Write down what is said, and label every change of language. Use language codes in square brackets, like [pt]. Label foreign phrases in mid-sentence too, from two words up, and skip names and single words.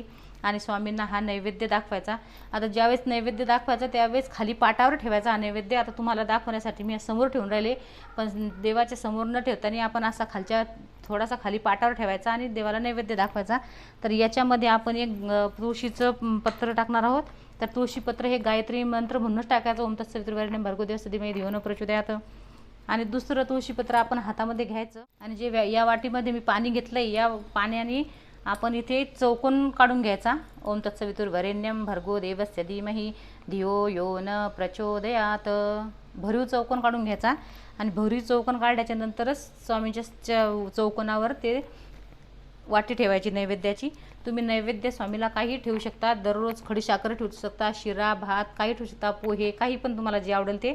[mr] आणि स्वामींना हा नैवेद्य दाखवायचा. आता ज्यावेळेस नैवेद्य दाखवायचा त्यावेळेस खाली पाटावर ठेवायचा हा नैवेद्य. आता तुम्हाला दाखवण्यासाठी मी समोर ठेवून राहिले, पण देवाच्या समोर न ठेवताना आपण असा खालच्या थोडासा खाली पाटावर ठेवायचा आणि देवाला नैवेद्य दाखवायचा. तर याच्यामध्ये आपण एक तुळशीचं पत्र टाकणार आहोत. तर तुळशीपत्र हे गायत्री मंत्र म्हणूनच टाकायचं. [sa] ओम तत्सवितुर्वरेण्यं भर्गो देवस्य धीमहि धियो न प्रचोदयात्. [mr] आणि दुसरं तुळशीपत्र आपण हातामध्ये घ्यायचं. आणि जे या वाटीमध्ये मी पाणी घेतलं आहे, या पाण्याने आपण इथे चौकोन काढून घ्यायचा. [sa] ओम तत्सवितुर्वरेण्यं भर्गो देवस्य धीमहि धियो यो न प्रचोदयात्. [mr] भरीव चौकोन काढून घ्यायचा. आणि भरीव चौकोन काढल्याच्या नंतरच स्वामींच्या चौकोनावर ते वाटी ठेवायची नैवेद्याची. तुम्ही नैवेद्य स्वामीला काही ठेवू शकता. दररोज खडी साखर ठेवू शकता, शिरा भात काही ठेवू शकता, पोहे काही पण तुम्हाला जे आवडेल ते.